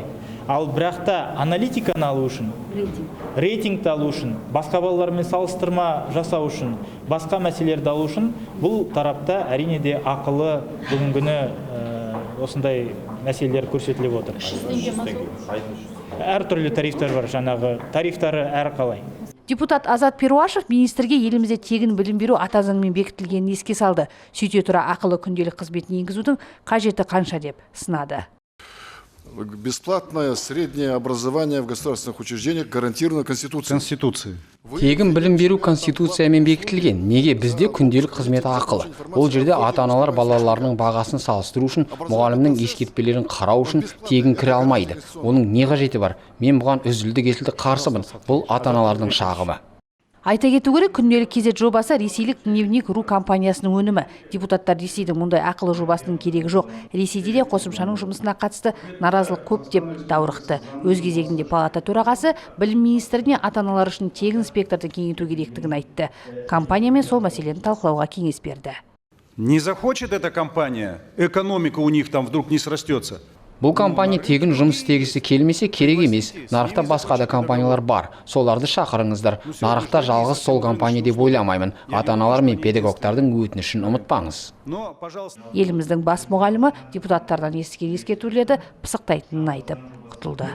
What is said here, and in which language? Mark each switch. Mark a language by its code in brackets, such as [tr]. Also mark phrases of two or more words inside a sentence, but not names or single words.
[kk] Ал бірақта аналитиканы алу үшін, рейтингті алу үшін, басқа балалармен салыстырма жасау үшін, басқа мәселелерді алу үшін бұл тарапта әрине де ақылы бүгінгіні осындай мәселелер көрсетіліп отыр. Әртүрлі тарифтар бар, жаңағы тарифтары әрқалай. Депутат Азат Перуашев министрге елімізде тегін білім беру ата заңмен бекітілгенін еске салды. Сөйте тұра ақылы күнделік қызметін енгізудің қажеті қанша деп сынады. [ru] Бесплатное среднее образование в государственных учреждениях гарантировано Конституцией. [kk] Тегін білім беру Конституциямен бекітілген. Неге бізде күнделік қызметі ақылы? Ол жерде ата-аналар балаларының бағасын салыстыру үшін, мұғалімнің ескертпелерін қарау үшін тегін кіре алмайды. Оның не қажеті бар? Мен бұған үзілді-кесілді қарсымын. Бұл ата-аналардың шағымы. Айта кету керек, күнделік кезет жобасы ресейлік Дневник.ру компаниясының өнімі. Депутаттар Ресейдің мұндай ақылы жобасының керегі жоқ. Ресейде де қосымшаның жұмысына қатысты наразылық көп деп даурықты. Өз кезегінде палата төрағасы білім министріне ата-аналар үшін тегін спектрді кеңейту керектігін айтты. Компаниямен сол мәселені талқылауға кеңес берді. [ru] Не захочет эта компания, экономика у них там вдруг не срастется. [kk] Бұл компания тегін жұмыс істегісі келмесе керек емес. Нарықта басқа да компаниялар бар. Соларды шақырыңыздар. Нарықта жалғыз сол компания деп ойламаймын. Ата-аналар мен педагогтардың өтінішін ұмытпаңыз. Еліміздің бас мұғалімі депутаттардан естіген ескертулерді пысықтайтынын айтып құтылды.